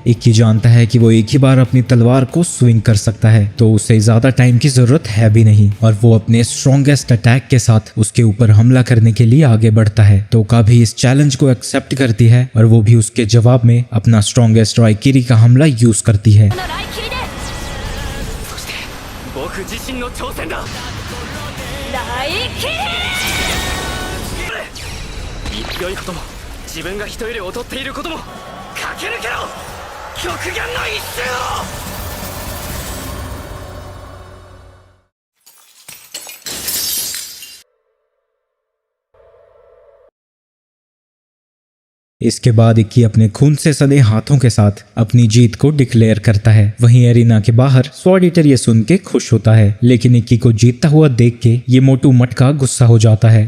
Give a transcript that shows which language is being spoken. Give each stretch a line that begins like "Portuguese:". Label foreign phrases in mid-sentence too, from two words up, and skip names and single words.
Hindi: इक्की जानता है कि वो एक ही बार अपनी तलवार को स्विंग कर सकता है तो उसे ज्यादा टाइम की जरूरत है भी नहीं और वो अपने
English: strongest attack
Hindi: के साथ उसके ऊपर हमला करने के लिए आगे बढ़ता है। टोका भी इस चैलेंज को एक्सेप्ट करती है और वो भी उसके जवाब में अपना स्ट्रॉन्गेस्ट राइकिरी का हमला यूज करती है।
Japanese: 僕自身の挑戦だ。大キリ良いことも自分が人より劣っていることも駆け抜けろ極限の一瞬を。
Hindi: इसके बाद इक्की अपने खून से सने हाथों के साथ अपनी जीत को डिक्लेयर करता है। वहीं एरिना के बाहर स्वॉर्ड ईटर ये सुन के खुश होता है, लेकिन इक्की को जीतता हुआ देख के ये मोटू मटका गुस्सा हो जाता है।